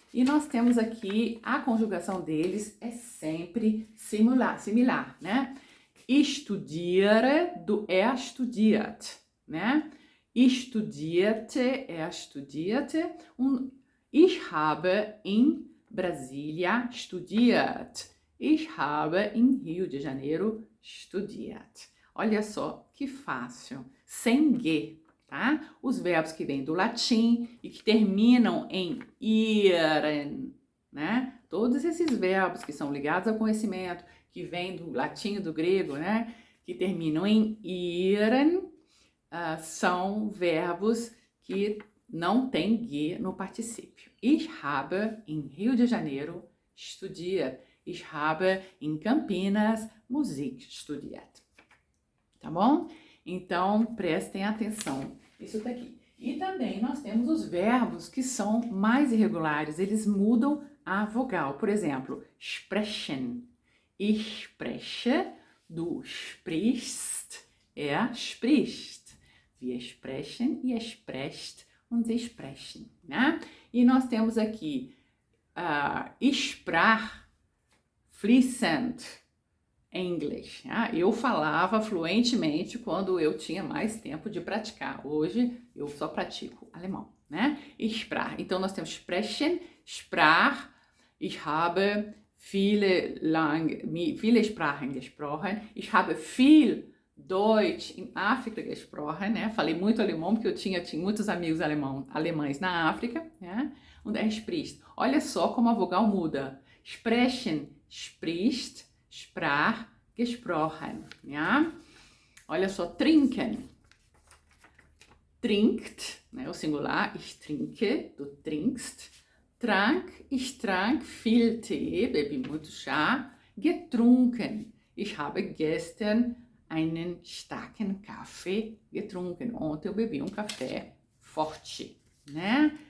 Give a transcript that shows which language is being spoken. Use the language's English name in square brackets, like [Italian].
[Portuguese] E nós temos aqui, a conjugação deles é sempre similar, né? [German] Ich studiere, du studiert, né? Ich studierte, studierte und ich habe in Brasília studiert. Ich habe in Rio de Janeiro studiert. [Portuguese] Olha só que fácil, sem G, tá? Os verbos que vêm do latim e que terminam em iren, né? Todos esses verbos que são ligados ao conhecimento, que vêm do latim e do grego, né? Que terminam em iren, são verbos que não tem G no particípio. [German] Ich habe in Rio de Janeiro studiert. Ich habe in Campinas Musik studiert. [Portuguese] Tá bom? Então, prestem atenção. Isso tá aqui. E também nós temos os verbos que são mais irregulares. Eles mudam a vogal. Por exemplo, sprechen. [German] Ich spreche, du sprichst, spricht. Wir sprechen, ihr sprecht und sie sprechen, né? [Portuguese] E nós temos aqui ich sprach fließend English. Eu falava fluentemente quando eu tinha mais tempo de praticar. Hoje eu só pratico alemão, né? [German] Ich sprach. [Portuguese] Então nós temos [German] sprechen, sprach. Ich habe viele Sprachen gesprochen. Ich habe viel Deutsch in África gesprochen, né? [Portuguese] Falei muito alemão porque eu tinha muitos amigos alemães na África, né? [German] Und spricht. [Portuguese] Olha só como a vogal muda. [German] Sprechen, spricht, sprach, gesprochen, ja? [Portuguese] Olha só, [German] trinken. Trinkt, né? O singular, ich trinke, du trinkst. Trank, ich trank viel Tee, [Portuguese] bebi muito chá. [German] Getrunken, ich habe gestern einen starken Kaffee getrunken. [Portuguese] Ontem eu bebi café forte, né?